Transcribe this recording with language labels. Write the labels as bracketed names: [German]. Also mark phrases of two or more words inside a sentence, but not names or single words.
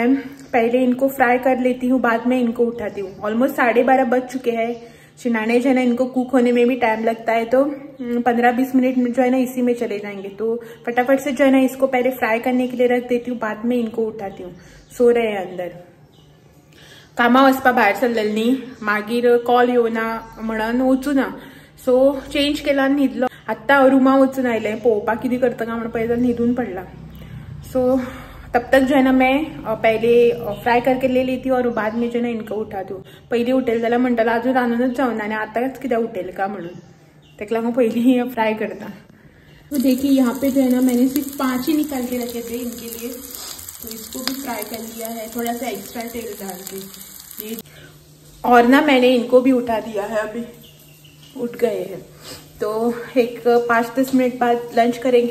[Hindi] पहले इनको फ्राई कर लेती हूँ, बाद में इनको उठाती हूँ। ऑलमोस्ट 12:30 बज चुके हैं। शिनाने जो है ना इनको कुक होने में भी टाइम लगता है, तो 15-20 मिनट में जो है ना इसी में चले जाएंगे। तो फटाफट से जो है ना इसको पहले फ्राई करने के लिए रख देती हूँ, बाद में इनको उठाती हूँ। सो रहे हैं अंदर। [Konkani] कामा वचपा भायर सरलेली, मागीर कॉल येवना म्हणून वचूना, सो चेंज केला आनी न्हिदलो। आत्ता रुमा वचून आयले, पळोवपाक कितें करता काय म्हणून पळयता न्हिदून पडला। [Hindi] सो तब तक जो है ना मैं पहले फ्राई करके ले लेती हूँ और बाद में जो है ना इनको उठाती हूँ। [Konkani] पहले उठेल जाल्यार म्हणटालो अजून रांदूनच जावना आनी आतांच कित्याक उठेल का म्हणून, तेका लागून पहले फ्राई करता। [Hindi] तो देखिए यहाँ पे जो है ना मैंने सिर्फ 5 ही निकाल के रखे थे इनके लिए, तो इसको भी फ्राई कर लिया है थोड़ा सा एक्स्ट्रा तेल डाल के ये। और ना मैंने इनको भी उठा दिया है, अभी उठ गए हैं। तो एक 5-10 मिनट बाद लंच करेंगे।